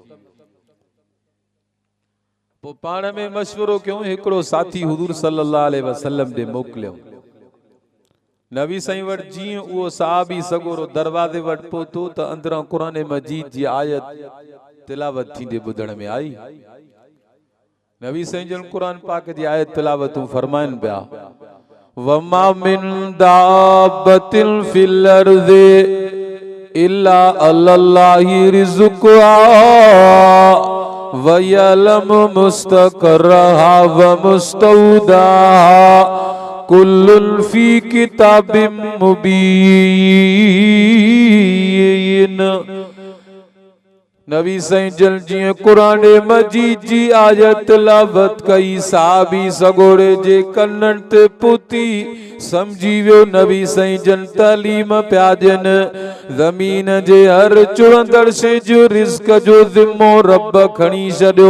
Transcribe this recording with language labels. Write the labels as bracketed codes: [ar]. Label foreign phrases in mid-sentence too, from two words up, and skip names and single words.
[sd] पोइ पाण में मशवरो कयूं, हिकिड़ो साथी हुजूर [ar] صلى الله عليه وسلم [sd] ॾे मोकिलियो। नबी साईं वटि जीअं उहो साहबी सगोरो दरवाज़े वटि पहुतो त अंदरां क़ुरान मजीद जी आयत तिलावत थींदे ॿुधण में आई। नबी साईं जन क़ुरान पाक जी आयत तिलावतूं फरमाइनि पिया, [ar] وما من دابة في الأرض إلا الله رزقها ويعلم مستقرها ومستودعها كل في كتاب مبين. [sd] नबी साईं जन जीअं क़ुरान मजीद जी आयत तिलावत कई, साहबी सगोरे जे कन्ननि ते पुती समझी वियो नबी साईं जन तालीम पिया ॾियनि। ज़मीन जे हर चुरंदड़ शइ जो रिज़्क जो ज़िम्मो रब खणी छॾियो।